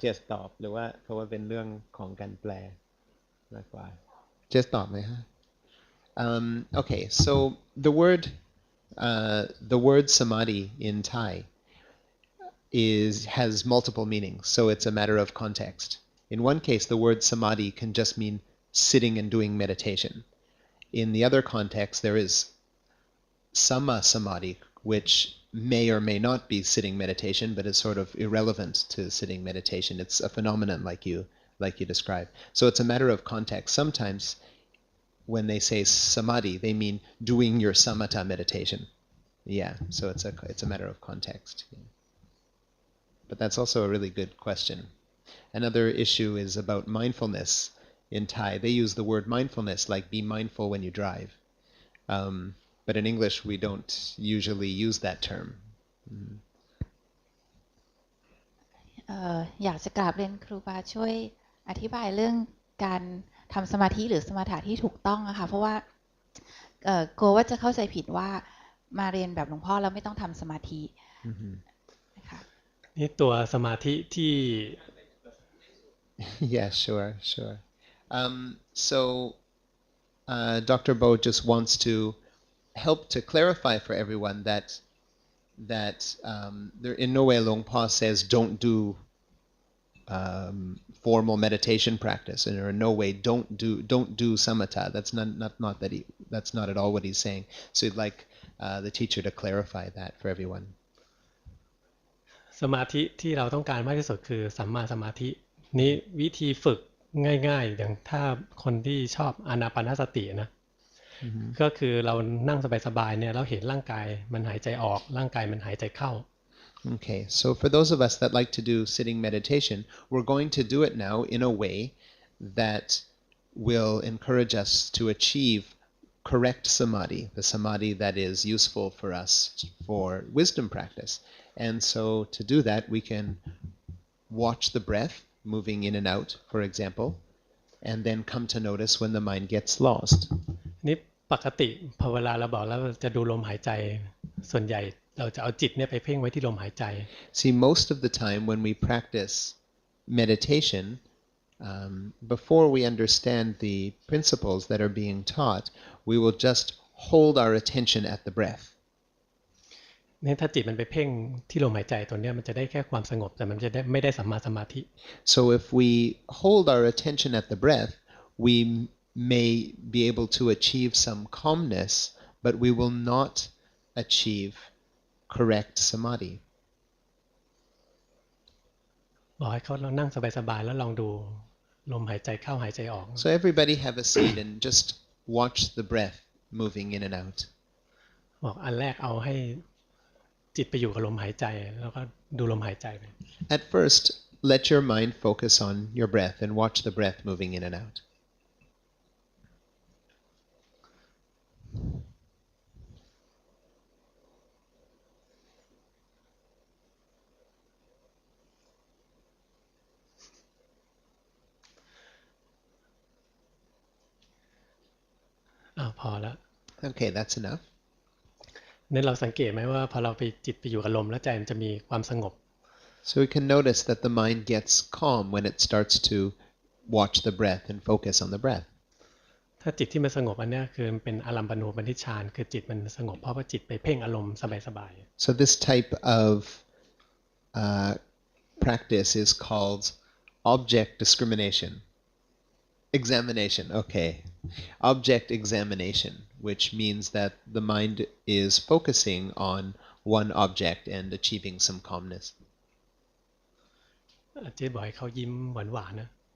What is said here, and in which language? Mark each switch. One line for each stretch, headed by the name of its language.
Thai: เจสตอบหรือว่าเพราะว่าเป็นเรื่องของการแปลมากกว่าเจสตอบไหมฮะ
English: Okay, so the word samadhi in Thai has multiple meanings, so it's a matter of context. In one case, the word samadhi can just mean sitting and doing meditation. In the other context, there is samadhi, which may or may not be sitting meditation, but is sort of irrelevant to sitting meditation. It's a phenomenon like you described. So it's a matter of context. Sometimes when they say samadhi, they mean doing your samatha meditation. Yeah, so it's a matter of context. Yeah. But that's also a really good question. Another issue is about mindfulness. In Thai, they use the word mindfulness, like be mindful when you drive. But in English, we don't usually use that term.
Thai: อยากจะกราบเรียนครูบาช่วยอธิบายเรื่องการทำสมาธิหรือสมถะที่ถูกต้องอะค่ะเพราะว่ากลัวว่าจะเข้าใจผิดว่ามาเรียนแบบหลวงพ่อแล้วไม่ต้องทำสมาธินะคะ นี่ตัวสมาธิที่
English: Yeah, sure. So Dr. Bo just wants to help to clarify for everyone that there in no way Luang Pa says don't do formal meditation practice, and in no way don't do samatha. That's not at all what he's saying. So he'd like the teacher to clarify that for everyone.
Thai: สมาธิที่เราต้องการมากที่สุดคือสัมมาสมาธินี้วิธีฝึกง่ายๆอย่างถ้าคนที่ชอบอานาปานสตินะก็คือเรานั่งสบายๆเนี่ยเราเห็นร่างกายมันหายใจออกร่างกายมันหายใจเข้า
English: Okay, so for those of us that like to do sitting meditation, we're going to do it now in a way that will encourage us to achieve correct samadhi, the samadhi that is useful for us for wisdom practice. And so to do that, we can watch the breath moving in and out, for example, and then come to notice when the mind gets lost.
Thai: นี่ปกติพอเวลาเราบอกแล้วจะดูลมหายใจส่วนใหญ่เราจะเอาจิตเนี่ยไปเพ่งไว้ที่ลมหายใจ
English: See, most of the time when we practice meditation, before we understand the principles that are being taught, we will just hold our attention at the breath.
Thai: นี่ถ้าจิตมันไปเพ่งที่ลมหายใจตัวเนี้ยมันจะได้แค่ความสงบแต่มันจะได้ไม่ได้สัมมาสมาธิ
English: So if we hold our attention at the breath, we may be able to achieve some calmness, but we will not achieve correct samadhi.
Thai: บอกให้เขาเรานั่งสบายๆแล้วลองดูลมหายใจเข้าหายใจออก
English: So everybody have a seat and just watch the breath moving in and out.
Thai: บอกอันแรกเอาให้จิตไปอยู่กับลมหายใจแล้วก็ดูลมหายใจไป
English: At first, let your mind focus on your breath and watch the breath moving in and out.
Thai: พอแล้ว
English: Okay, that's enough.
Thai: เนี่ยเราสังเกตไหมว่าพอเราไปจิตไปอยู่กับลมแล้วใจมันจะมีความสงบ
English: So we can notice that the mind gets calm when it starts to watch the breath and focus on the breath.
Thai: ถ้าจิตที่มันสงบอันนี้คือมันเป็นอารัมปณูปนิชฌานคือจิตมันสงบเพราะว่าจิตไปเพ่งอารมณ์สบาย
English: So this type of practice is called object discrimination. Examination, okay. Object examination, which means that the mind is focusing on one object and achieving some calmness.
Thai: ๆเจ๊บอกให้เขายิ้มหวานๆนะ